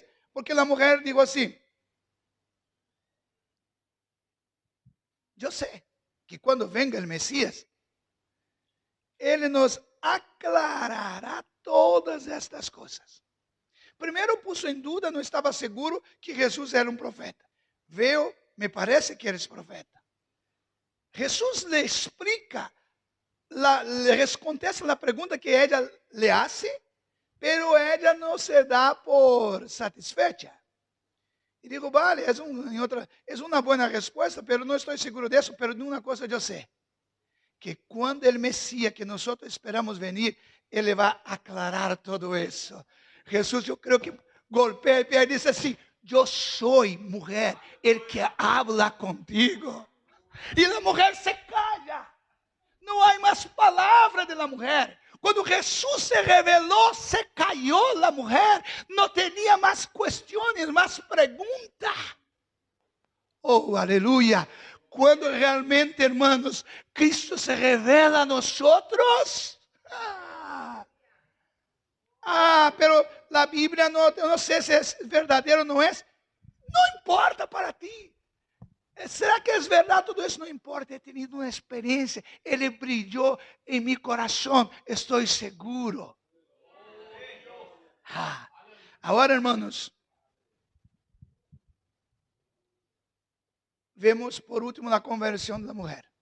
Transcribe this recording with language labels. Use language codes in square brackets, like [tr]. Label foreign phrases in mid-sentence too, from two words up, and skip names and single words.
[pt] Porque a mulher dijo assim, eu sei que quando venga o Messias, ele nos aclarará todas estas coisas. Primeiro puso em dúvida, não estava seguro que Jesus era um profeta. [es] Veo, me parece que eres profeta. Jesus le explica, le contesta a pergunta que ela le hace, pero ela não se dá por satisfecha. [pt] E digo, vale, é uma boa resposta, pero não estou seguro disso, pero de uma coisa eu sei, que quando o Messias que nós esperamos venir, ele vai aclarar todo isso. Jesus, eu creio que golpeia e diz assim, eu sou, mulher, [es] el que habla contigo. [pt] E a mulher se calla. Não há mais palavra da mulher. Quando Jesus se revelou, se callou a mulher. Não tinha mais questões, mais perguntas. Oh, aleluia. Quando realmente, hermanos, Cristo se revela a nós. Pero a Bíblia, eu não sei se é verdadeiro ou não é. Não importa para ti. [es] ¿Será que es verdad? Todo eso no importa. He tenido una experiencia. Él brilló en mi corazón. Estoy seguro. Ahora, hermanos, vemos por último la conversión de la mujer.